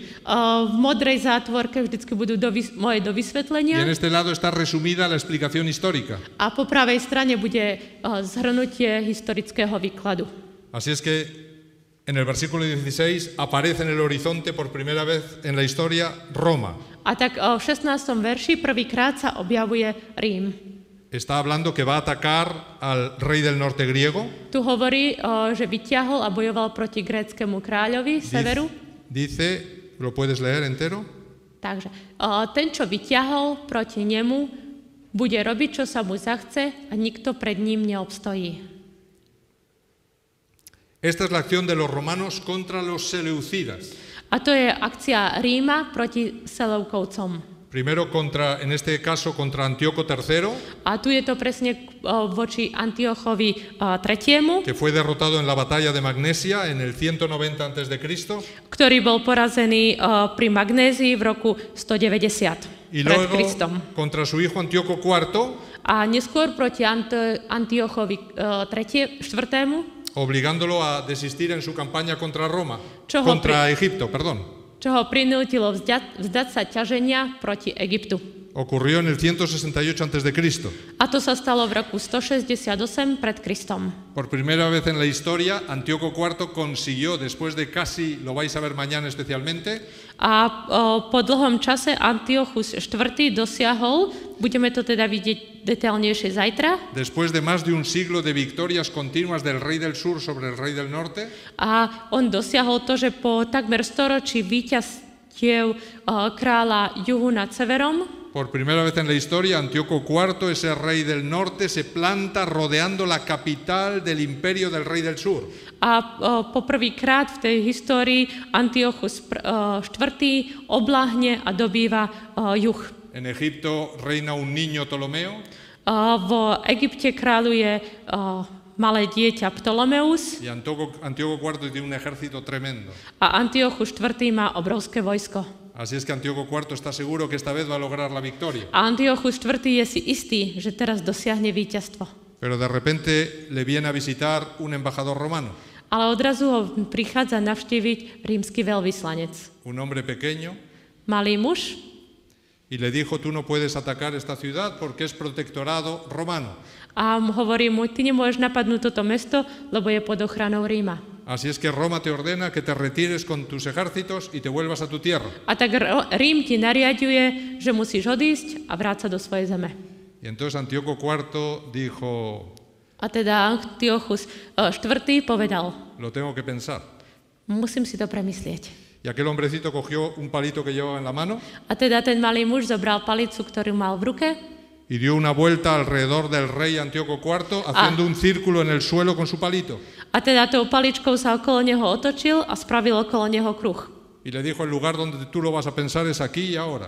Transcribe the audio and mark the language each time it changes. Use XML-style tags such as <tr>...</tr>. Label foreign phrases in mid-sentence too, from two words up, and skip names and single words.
<sk>V modrej zátvorke vždycky budú moje</sk> <es>Y</es> <sk>dovysvetlenia.</sk> <es>en este lado está resumida la explicación histórica.</es> <sk>A po pravej strane bude zhrnutie historického výkladu.</sk> <es>Así es que En el versículo 16 aparece en el horizonte por primera vez en la historia Roma.</es> <sk>A tak v 16. verši prvýkrát sa objavuje Rím.</sk> <es>Está hablando que va a atacar al rey del norte griego.</es> <sk>Tu hovorí, že vyťahol a bojoval proti gréckemu kráľovi severu.</sk> <es>Dice, ¿lo puedes leer entero?</es> <sk>Takže ten, čo vyťahol proti nemu, bude robiť, čo sa mu zachce a nikto pred ním neobstojí.</sk> <es>Esta es la acción de los romanos contra los seleucidas.</es> <sk>A to je akcia Ríma proti Seleukovcom.</sk> <es>Primero en este caso contra Antíoco III,</es> <sk>A tu je to presne voči Antiochovi III,</sk> <es>que fue derrotado en la batalla de Magnesia en el 190 a.C.</es> <sk>ktorý bol porazený pri Magnézii v roku 190</sk> <es>Y</es> <sk>pred</sk> <es>luego</es> <sk>Kristom.</sk> <es>contra su hijo Antíoco IV,</es> <sk>A neskôr proti Antiochovi IV,</sk> <es>obligándolo a desistir en su campaña contra Roma,</es> <sk>Čo ho</sk> <es>contra Egipto, perdón.</es> <sk>čo ho prinútilo vzdať sa ťaženia proti Egyptu.</sk> <es>Ocurrió en el 168 a.C.</es> <sk>A to sa stalo v roku 168 pred Kristom.</sk> <es>Por primera vez en la historia, Antíoco IV consiguió, después de casi, lo vais a ver mañana especialmente,</es> <sk>A po dlhom čase Antiochus IV dosiahol, budeme to teda vidieť detailnejšie zajtra,</sk> <es>después de más de un siglo de victorias continuas del rey del sur sobre el rey del norte,</es> <sk>a on dosiahol to, že po takmer storočí víťazstiev kráľa juhu nad severom,</sk> <es>por primera vez en la historia, Antíoco IV, ese rey del norte, se planta rodeando la capital del imperio del rey del sur.</es> <sk>a poprvýkrát v tej histórii Antiochus IV obláhne a dobýva juh.</sk> <es>En Egipto reina un niño Ptolomeo.</es> <sk>V Egypte kráľuje malé dieťa Ptolomeus</sk> <es>Y Antíoco IV tiene un ejército tremendo.</es> <sk>a Antiochus IV má obrovské vojsko.</sk> <es>Así es que Antíoco IV está seguro que esta vez va a lograr la victoria.</es> <sk>A Antiochus IV je si istý, že teraz dosiahne víťazstvo.</sk> <es>Pero de repente le viene a visitar un embajador romano,</es> <sk>Ale odrazu ho prichádza navštíviť rímsky veľvyslanec.</sk> <es>un hombre pequeño,</es> <sk>Malý muž</sk> <es>y le dijo, tú no puedes atacar esta ciudad porque es protectorado romano.</es> <sk>a hovorí mu, ty nemôžeš napadnúť toto mesto, lebo je pod ochranou Ríma.</sk> <es>Así es que Roma te ordena que te retires con tus ejércitos y te vuelvas a tu tierra.</es> <sk>A tak Rím ti nariaďuje, že musíš odísť a vrácať sa do svojej zeme.</sk> <es>Y entonces Antíoco IV dijo,</es> <sk>A teda Antiochus IV povedal,</sk> <es>lo tengo que pensar.</es> <sk>musím si to premyslieť.</sk> <es>Y aquel hombrecito cogió un palito que llevaba en la mano</es> <sk>A teda ten malý muž zobral palicu, ktorú mal v ruke</sk> <es>y dio una vuelta alrededor del rey Antíoco IV haciendo un círculo en el suelo con su palito.</es> <sk>a teda tou paličkou sa okolo neho otočil a spravil okolo neho kruh.</sk> <es>Y le dijo, el lugar donde tú lo vas a pensar es aquí y ahora.</es>